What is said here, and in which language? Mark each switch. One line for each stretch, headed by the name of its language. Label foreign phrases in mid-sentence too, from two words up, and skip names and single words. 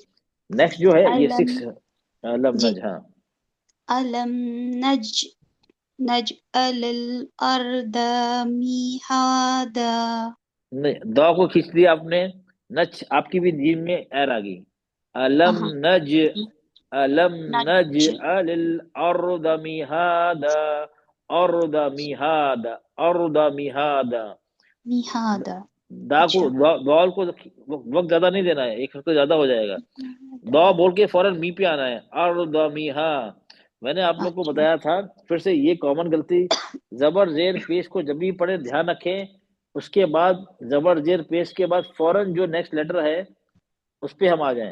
Hindi: है। नेक्स्ट जो है ये
Arabic: अलम 6 لم
Hindi: जी नज। हाँ,
Arabic: ألم نجعل الأرض مهادا.
Hindi: नहीं, दो को खींच लिया आपने। नच आपकी भी जीम में एर आ गई। अलम हाँ
Arabic: نج، ألم نج नज الأرض مهادا، أرض مهادا، أرض مهادا. मिहादा।
Hindi: दा को अच्छा दौल को वक्त ज्यादा नहीं देना है, एक हफ्ते ज्यादा हो जाएगा। दौ बोल के फौरन मी पे आना है।
Arabic: أرض مها.
Hindi: मैंने आप लोग को अच्छा बताया था, फिर से ये कॉमन गलती, जबर जेर पेश को जब भी पढ़े ध्यान रखें, उसके बाद जबर जेर पेश के बाद फौरन जो नेक्स्ट लेटर है उस पे हम आ जाएं।